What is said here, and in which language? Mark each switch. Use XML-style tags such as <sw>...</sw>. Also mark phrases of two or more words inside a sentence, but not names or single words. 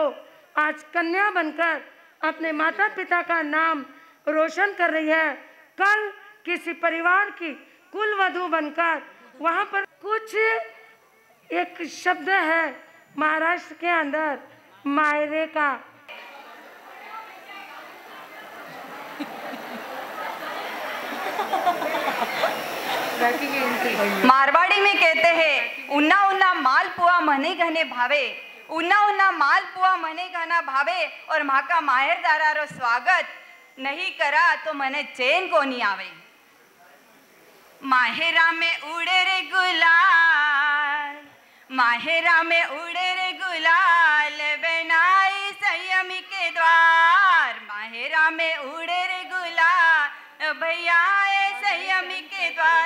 <hi>आज कन्या बनकर अपने माता पिता का नाम रोशन कर रही है, कल किसी परिवार की कुल वधू बनकर वहाँ पर कुछ एक शब्द है महाराष्ट्र के अंदर मायरे का। मारवाड़ी में कहते हैं</hi> <mwr>उन्ना उन्ना मालपुआ मने घने भावे, उन्ना उन्ना मालपुआ मने घना भावे, और माँ का माहेरदारारो स्वागत नहीं करा तो मने चैन को नहीं आवे। माहेरा में उड़े रे गुलाल, माहेरा में उड़े रे गुलाल, बनाई संयमी के द्वार, माहेरा में उड़े रे गुलाल भैया संयमी के द्वार।</mwr>